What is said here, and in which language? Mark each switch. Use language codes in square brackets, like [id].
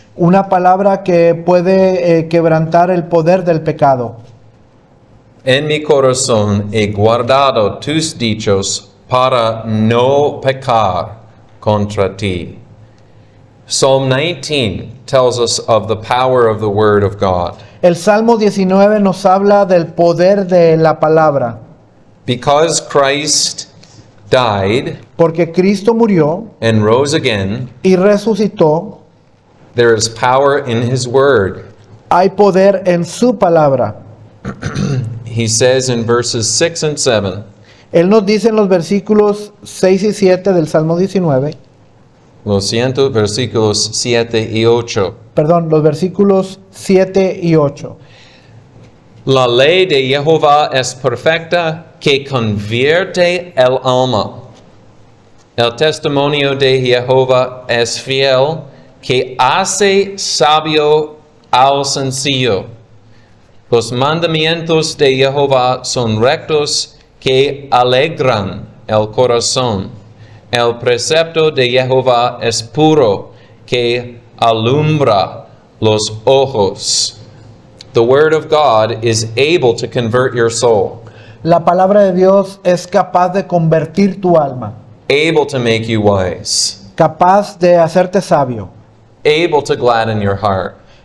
[es] Una palabra que puede quebrantar el poder del pecado. En mi corazón he guardado tus dichos para no pecar contra ti. [en] Psalm 19 tells us of the power of the word of God. [es] El Salmo 19 nos habla del poder de la palabra. [en] Because Christ died [es] Porque Cristo murió [en] and rose again, [es] y resucitó, [en] there is power in his word. [es] hay poder en su palabra. [en] He says in verses 6 and 7, [es] Él nos dice en los versículos 6 y 7 del Salmo 19, lo siento, versículos 7 y 8. perdón, los versículos 7 y 8. La ley de Jehová es perfecta, que convierte el alma. El testimonio de Jehová es fiel, que hace sabio al sencillo. Los mandamientos de Jehová son rectos, que alegran el corazón. El precepto de Jehová es puro, que alumbra los ojos. [en] The word of God is able to convert your soul, [es] La palabra de Dios es capaz de convertir tu alma, [en] able to make you wise, [es] capaz de hacerte sabio, [en] able to gladden your heart,